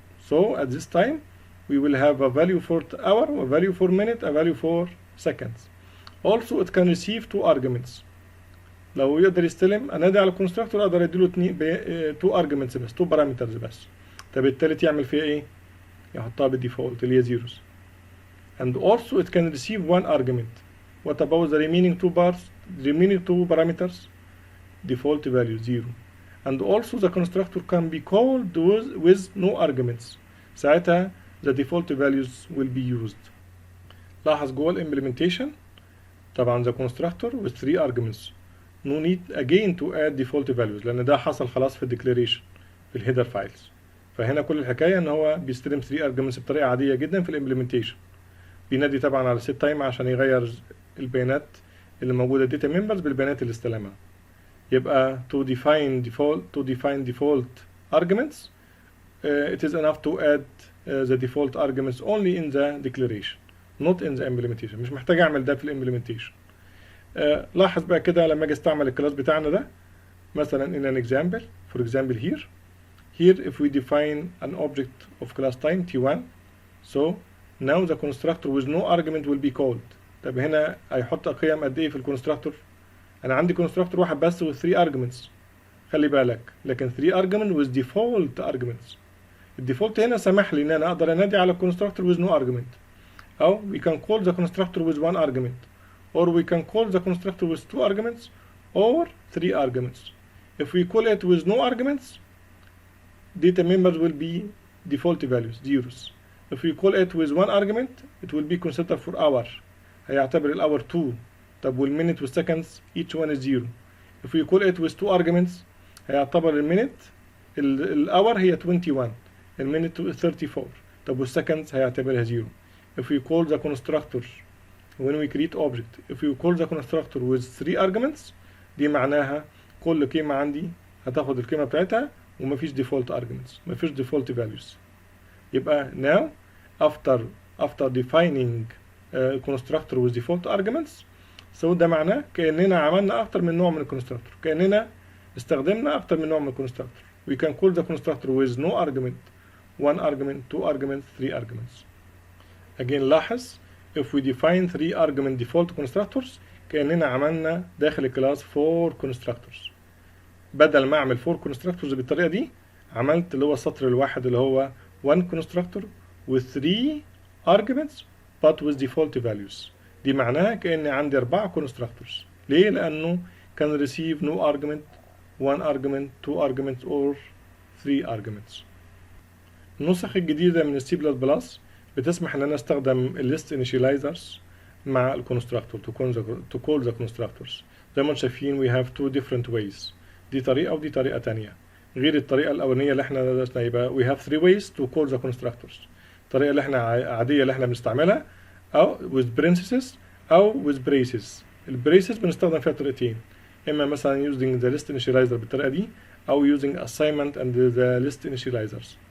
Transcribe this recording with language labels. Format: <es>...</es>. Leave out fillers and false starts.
<en>So at this time we will have a value for hour, a value for minute, a value for seconds. Also it can receive 2 arguments.</en> <ar>لو يقدر يستلم انادي على الكونستراكتور اقدر اديله 2 arguments بس، 2 parameters بس. طب التالت يعمل فيها ايه؟ يحطها بالديفولت اللي هي zeros.</ar> <en>And also it can receive 1 argument. What about the remaining 2 parts? The remaining 2 parameters? Default value 0. And also the constructor can be called with no arguments. ساعتها the default values will be used.</en> <ar>لاحظ جوه الimplementation</ar> <en>طبعا the constructor with 3 arguments. No need again to add default values</en> <ar>لأن ده حصل خلاص في الديكلاريشن في الهيدر فايلز. فهنا كل الحكاية إن هو بيستلم 3 arguments بطريقة عادية جدا في الامبلمنتيشن. بينادي طبعا على set time عشان يغير البيانات اللي موجودة data members بالبيانات اللي استلمها.</ar> <en>يبقى to define default arguments it is enough to add the default arguments only in the declaration not in the implementation.</en> <ar>مش محتاج اعمل ده في الامبلمنتيشن. لاحظ بقى كده لما اجي استعمل الكلاس بتاعنا ده مثلا</ar> <en>in an example for example here if we define an object of class time t1 so now the constructor with no argument will be called.</en> <ar>طب هنا هيحط قيم قد ايه في الكونستراكتور؟ انا عندي كونستراكتور واحد بس with 3 arguments خلي بالك، لكن 3 argument with default arguments. الديفولت هنا سمح لي ان انا اقدر انادي على الكونستراكتور</ar> <en>with no argument او we can call the constructor with 1 argument or we can call the constructor with 2 arguments or 3 arguments. If we call it with no arguments data members will be default values zeros. If we call it with 1 argument it will be considered for hour</en> <ar>هيعتبر الhour 2.</ar> <en>طب والminute والseconds each one is 0. If we call it with 2 arguments</en> <ar>هيعتبر المينت الhour هي 21 المينت 34. طب والseconds هيعتبرها 0.</ar> <en>If we call the constructor when we create object if we call the constructor with 3 arguments</en> <ar>دي معناها كل قيمة عندي هتاخد القيمة بتاعتها ومفيش</ar> <en>default arguments مفيش default values.</en> <ar>يبقى</ar> <en>now after defining constructor with default arguments so</en> <ar>ده معناه كأننا عملنا أكتر من نوع من الكونستراكتور، كأننا استخدمنا أكتر من نوع من الكونستراكتور.</ar> <en>We can call the constructor with no argument 1 argument 2 arguments 3 arguments. Again لاحظ if we define 3 argument default constructors</en> <ar>كأننا عملنا داخل الكلاس</ar> <en>4 constructors.</en> <ar>بدل ما أعمل 4 constructors بالطريقة دي عملت اللي هو السطر الواحد اللي هو 1 constructor with 3 arguments</ar> <en>but with default values.</en> <ar>دي معناها كأني عندي 4 constructors. ليه؟ لأنه</ar> <en>can receive no argument 1 argument 2 arguments or 3 arguments.</en> <ar>النسخ الجديدة من السي بلس بلس بتسمح ان انا استخدم الليست initializers مع الكونستراكتور</ar> <en>to call the constructors.</en> <ar>زي ما انتم شايفين</ar> <en>we have 2 different ways.</en> <ar>دي طريقة ودي طريقة تانية غير الطريقة الأولانية اللي احنا درسنا.</ar> <en>يبقى we have 3 ways to call the constructors.</en> <ar>الطريقة اللي احنا عادية اللي احنا بنستعملها أو with parentheses أو with braces. البريسز بنستخدم فيها طريقتين، إما مثلا</ar> <en>using the list initializer</en> <ar>بالطريقة دي أو</ar> <en>using assignment and the list initializers.</en>